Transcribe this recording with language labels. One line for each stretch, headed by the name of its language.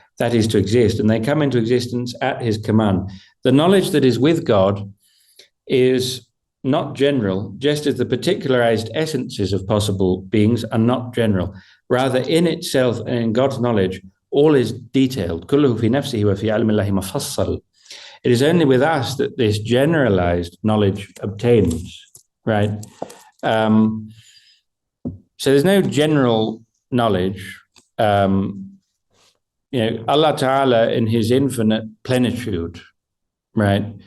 English: that is to exist, and they come into existence at his command. The knowledge that is with God is not general, just as the particularized essences of possible beings are not general. Rather, in itself and in God's knowledge, all is detailed.
Arabic: كله في نفسه وفي علم الله مفصل.
English: It is only with us that this generalized knowledge obtains, right? So there's no general knowledge. Allah Ta'ala in his infinite plenitude, right?